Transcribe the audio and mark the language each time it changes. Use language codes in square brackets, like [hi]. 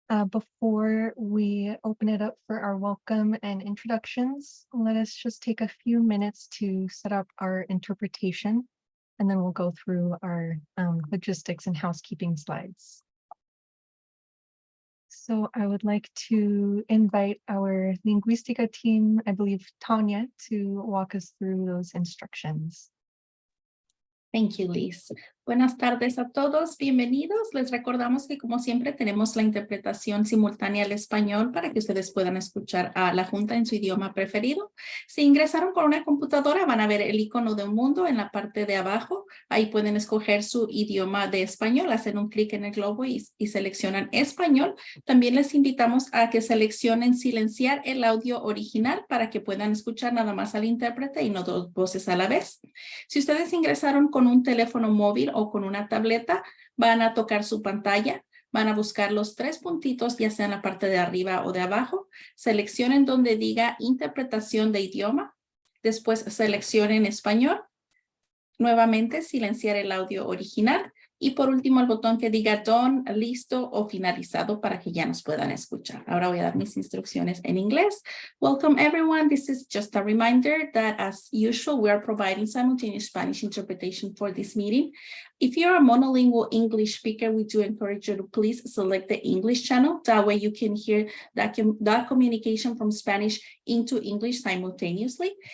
[en] Before we open it up for our welcome and introductions, let us just take a few minutes to set up our interpretation, and then we'll go through our logistics and housekeeping slides. So I would like to invite our Linguistica team, I believe Tanya, to walk us through those instructions. Thank you, Liz. [es] Buenas tardes a todos, bienvenidos. Les recordamos que como siempre tenemos la interpretación simultánea al español para que ustedes puedan escuchar a la junta en su idioma preferido. Si ingresaron con una computadora van a ver el icono de un mundo en la parte de abajo. Ahí pueden escoger su idioma de español, hacen un clic en el globo y seleccionan español. También les invitamos a que seleccionen silenciar el audio original para que puedan escuchar nada más al intérprete y no dos voces a la vez. Si ustedes ingresaron con un teléfono móvil o con una tableta, van a tocar su pantalla, van a buscar los tres puntitos, ya sea en la parte de arriba o de abajo, seleccionen donde diga interpretación de idioma, después seleccionen español, nuevamente silenciar el audio original y por último el botón que diga done, listo o finalizado para que ya nos puedan escuchar. Ahora voy a dar mis instrucciones en inglés. [en] Welcome everyone. This is just a reminder that as usual, we are providing simultaneous Spanish interpretation for this meeting. If you're a monolingual English speaker, we do encourage you to please select the English channel. That way you can hear that communication from Spanish into English simultaneously.